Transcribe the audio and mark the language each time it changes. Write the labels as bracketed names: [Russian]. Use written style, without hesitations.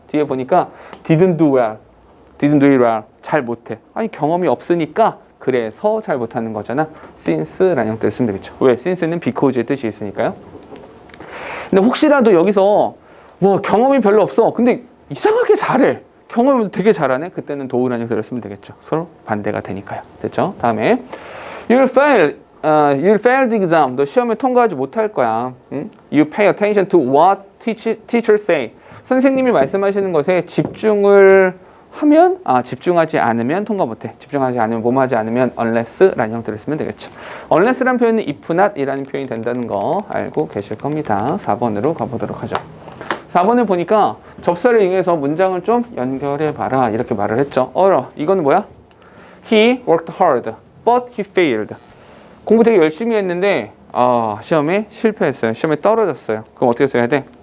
[Korean] 뒤에 보니까 [English] didn't do well. [Korean] 잘 못해. 아니 경험이 없으니까 그래서 잘 못하는 거잖아. since라는 형태를 쓰면 되겠죠. 왜? since는 because의 뜻이 있으니까요. 근데 혹시라도 여기서 와 경험이 별로 없어. 근데 이상하게 잘해. 경험을 되게 잘하네. 그때는 do라는 형태를 쓰면 되겠죠. 서로 반대가 되니까요. 됐죠? 다음에 [English] you'll fail the exam. [Korean] 너 시험에 통과하지 못할 거야. 응? [English] You pay attention to what teachers say. [Korean] 선생님이 말씀하시는 것에 집중을 하면 집중하지 않으면 통과 못해. 집중하지 않으면 뭐하지 않으면 unless라는 형태를 쓰면 되겠죠. unless라는 표현은 if not이라는 표현이 된다는 거 알고 계실 겁니다. 4번으로 가보도록 하죠. 4번을 보니까 접사를 이용해서 문장을 좀 연결해 봐라 이렇게 말을 했죠. 이거는 뭐야? [English] He worked hard, but he failed. [Korean] 공부 되게 열심히 했는데 시험에 실패했어요. 시험에 떨어졌어요. 그럼 어떻게 써야 돼?